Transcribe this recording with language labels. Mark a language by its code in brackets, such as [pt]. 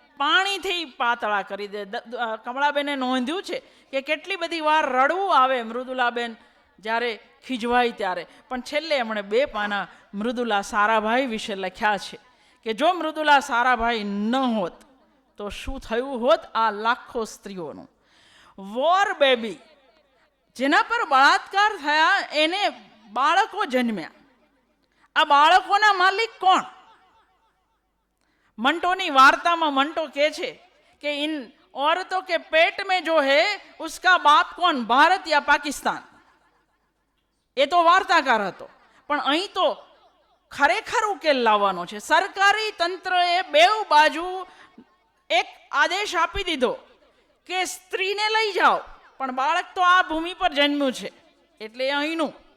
[gu] પાણીથી પાતળા કરી દે. કમળાબેને નોંધ્યું છે કે કેટલી બધી વાર રડવું આવે મૃદુલાબેન જ્યારે ખીજવાય ત્યારે, પણ છેલ્લે એમણે 2 પાના મૃદુલા સારાભાઈ વિશે લખ્યા છે કે જો મૃદુલા સારાભાઈ ન હોત તો શું થયું હોત આ લાખો સ્ત્રીઓનું. વોર બેબી, જેના પર બળાત્કાર થયા, એને બાળકો જન્મ્યા. આ બાળકોના માલિક કોણ? મંટોની વાર્તામાં મંટો કહે છે કે [hi] इन औरतों के पेट में जो है उसका बाप कौन, भारत या पाकिस्तान? [gu] એ તો વાર્તાકાર હતો, પણ અહીં તો ખરેખર ઉકેલ લાવવાનો છે. સરકારી તંત્રએ 2 બાજુ એક આદેશ આપી દીધો કે સ્ત્રીને લઈ જાઓ, પણ બાળક તો આ ભૂમિ પર જન્મ્યું છે એટલે અહીંનું.